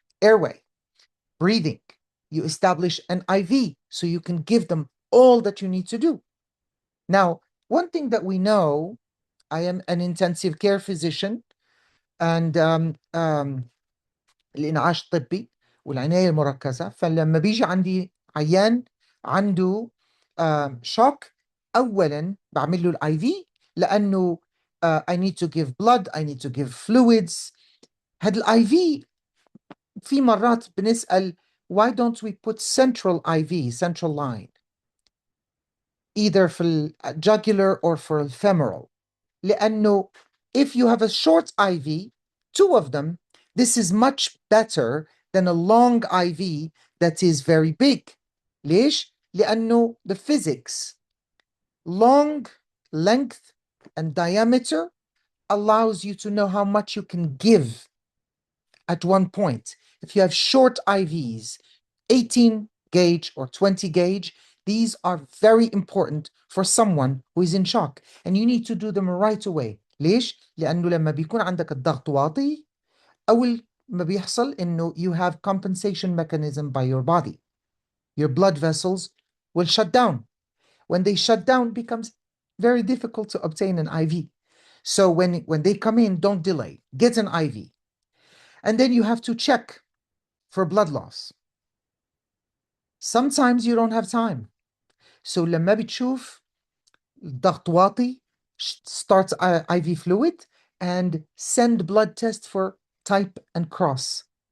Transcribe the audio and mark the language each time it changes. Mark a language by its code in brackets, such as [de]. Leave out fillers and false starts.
[en] Airway, breathing. You establish an IV so you can give them all that you need to do. Now, one thing that we know, I am an intensive care physician, and [ar] الإنعاش الطبي والعناية المركزة. فلما بيجي عندي عيان عنده شوك، أولا بعمل له الاي في، لأنه [en] I need to give blood, I need to give fluids. [ar] هاد الاي في مرات بنسأل [en] why don't we put central IV, central line, either في الjugular or for الfemoral. لأنه if you have a short IV, two of them, this is much better than a long IV that is very big. [ar] ليش؟ لأنه [en] the physics, long, length, and diameter allows you to know how much you can give at one point. If you have short IVs, 18 gauge or 20 gauge, these are very important for someone who is in shock, and you need to do them right away. [ar] ليش؟ لأنه لما بيكون عندك الضغط واطي، أول ما بيحصل إنه [en] you have compensation mechanism by your body. Your blood vessels will shut down. When they shut down, it becomes very difficult to obtain an IV. So when they come in, don't delay. Get an IV. And then you have to check for blood loss. Sometimes you don't have time. So [ar] لما بتشوف ضغط واطي, [en] start IV fluid and send blood test for type and cross.